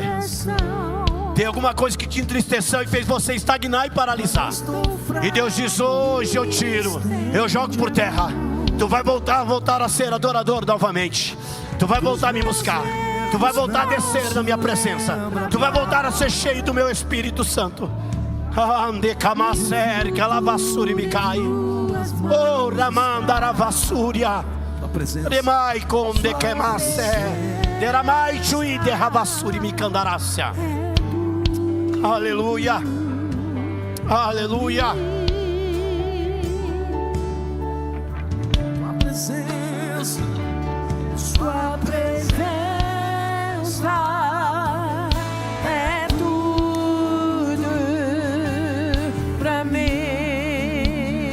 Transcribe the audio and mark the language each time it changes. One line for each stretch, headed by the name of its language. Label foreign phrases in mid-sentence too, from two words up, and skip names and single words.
Portuguese: Tem alguma coisa que te entristeceu e fez você estagnar e paralisar. E Deus diz: hoje eu tiro, eu jogo por terra. Tu vai voltar a ser adorador novamente. Tu vai voltar a me buscar. Tu vai voltar a descer na minha presença. Tu vai voltar a ser cheio do meu Espírito Santo. Ande camacer, calavassuri me cai. Oh, ramandaravassuria. Remai conde quemasse. Deramai chui de ravassuri me candarácia. Aleluia. Aleluia. Sua presença é tudo pra mim.